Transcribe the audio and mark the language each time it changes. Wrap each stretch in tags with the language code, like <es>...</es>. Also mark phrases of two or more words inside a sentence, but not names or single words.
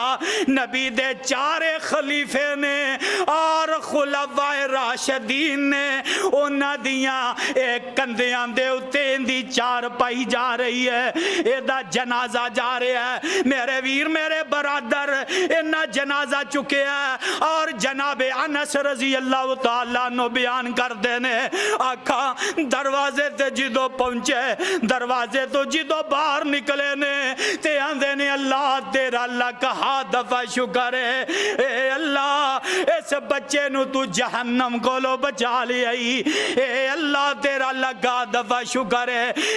<pa>نبی دے چارے خلیفے نے اور خلفائے راشدین نے اُنہاں دیاں اے کندھیاں دے اُتے اِندی چار پائی جا رہی ہے ایدا جنازہ جا رہا ہے. میرے ویر میرے برادر اِنّا جنازہ چکے ہے اور جنابِ انس</pa> <ar>رضي الله تعالى</ar> <pa>نو بیان کرتے نے آکھا دروازے تے جدوں پہنچے دروازے تو جدوں باہر نکلے نے تے آندے نے اللہ تیرا لکھ ہا دفعہ شکر ہے اے اللہ اس بچے نو تو جہنم کولو بچا لیا اے اللہ تیرا لکھا دفعہ شکر ہے.</pa>